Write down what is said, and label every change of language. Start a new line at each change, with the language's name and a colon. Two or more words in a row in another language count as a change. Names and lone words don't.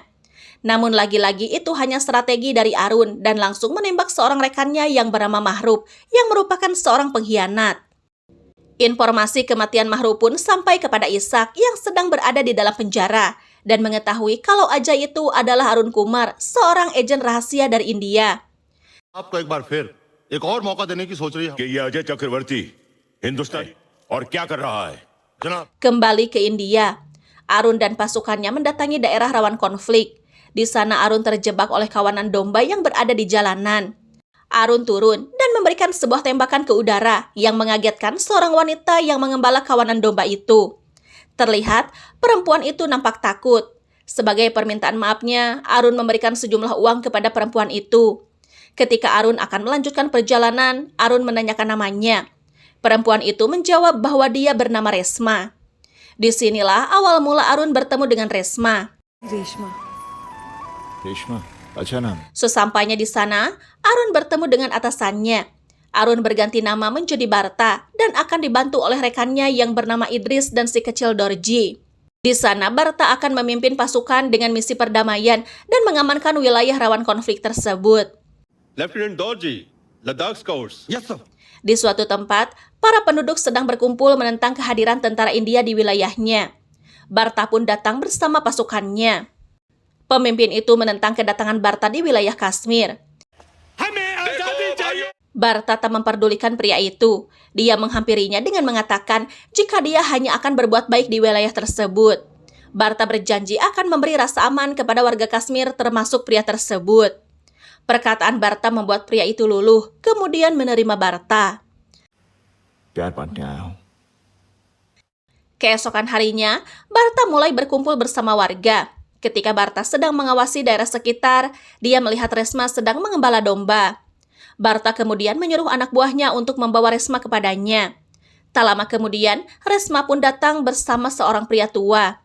Indonesian: Namun lagi-lagi itu hanya strategi dari Arun dan langsung menembak seorang rekannya yang bernama Mahrub yang merupakan seorang pengkhianat. Informasi kematian Mahrub pun sampai kepada Isak yang sedang berada di dalam penjara dan mengetahui kalau Ajay itu adalah Arun Kumar, seorang agen rahasia dari India.
Hindi: आपको एक बार फिर एक और मौका देने की सोच रही है कि ये अजय चक्रवर्ती हिंदुस्तान और क्या कर रहा है? जनाब।
Indonesian: Kembali ke India, Arun dan pasukannya mendatangi daerah rawan konflik. Di sana Arun terjebak oleh kawanan domba yang berada di jalanan. Arun turun dan memberikan sebuah tembakan ke udara yang mengagetkan seorang wanita yang mengembala kawanan domba itu. Terlihat perempuan itu nampak takut. Sebagai permintaan maafnya, Arun memberikan sejumlah uang kepada perempuan itu. Ketika Arun akan melanjutkan perjalanan, Arun menanyakan namanya. Perempuan itu menjawab bahwa dia bernama Resma. Disinilah awal mula Arun bertemu dengan Resma.
Hindi: रेशमा अच्छा नाम
Indonesian: Sesampainya di sana, Arun bertemu dengan atasannya. Arun berganti nama menjadi Barta dan akan dibantu oleh rekannya yang bernama Idris dan si kecil Dorji. Di sana, Barta akan memimpin pasukan dengan misi perdamaian dan mengamankan wilayah rawan konflik tersebut.
English: Lieutenant Dorji, Ladakh Scouts. Yes sir.
Indonesian: Di suatu tempat, para penduduk sedang berkumpul menentang kehadiran tentara India di wilayahnya. Barta pun datang bersama pasukannya. Pemimpin itu menentang kedatangan Barta di wilayah Kashmir.
Hindi: हमें आजादी चाहिए।
Indonesian: Barta tak memperdulikan pria itu. Dia menghampirinya dengan mengatakan jika dia hanya akan berbuat baik di wilayah tersebut. Barta berjanji akan memberi rasa aman kepada warga Kashmir termasuk pria tersebut. Perkataan Barta membuat pria itu luluh, kemudian menerima Barta.
Hindi: प्यार बांटने आया हूँ
Indonesian: Keesokan harinya, Barta mulai berkumpul bersama warga. Ketika Barta sedang mengawasi daerah sekitar, dia melihat Resma sedang mengembala domba. Barta kemudian menyuruh anak buahnya untuk membawa Resma kepadanya. Tak lama kemudian, Resma pun datang bersama seorang pria tua.